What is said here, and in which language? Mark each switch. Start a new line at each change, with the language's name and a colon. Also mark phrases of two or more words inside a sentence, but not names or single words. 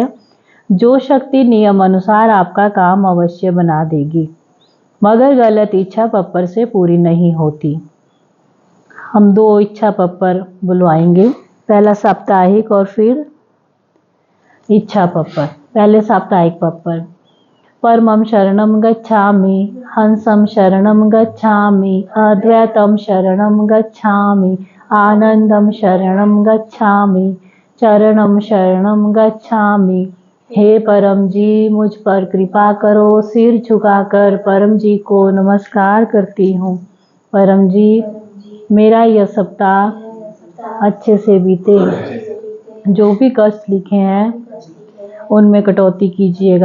Hindi: जो शक्ति नियम अनुसार आपका काम अवश्य बना देगी, मगर गलत इच्छा पप्पर से पूरी नहीं होती। हम 2 इच्छा पप्पर बुलवाएंगे, पहला साप्ताहिक और फिर इच्छा पप्पर। पहले साप्ताहिक पप्पर।
Pali: परमं शरणं गच्छामि, हंसं शरणं गच्छामि, अद्वैतं शरणं गच्छामि, आनंदं शरणं गच्छामि, चरणं शरणं गच्छामि।
Hindi: हे परम जी मुझ पर कृपा करो। सिर झुकाकर परम जी को नमस्कार करती हूँ। परम जी मेरा यह सप्ताह अच्छे से बीते, जो भी कष्ट लिखे हैं उनमें कटौती कीजिएगा।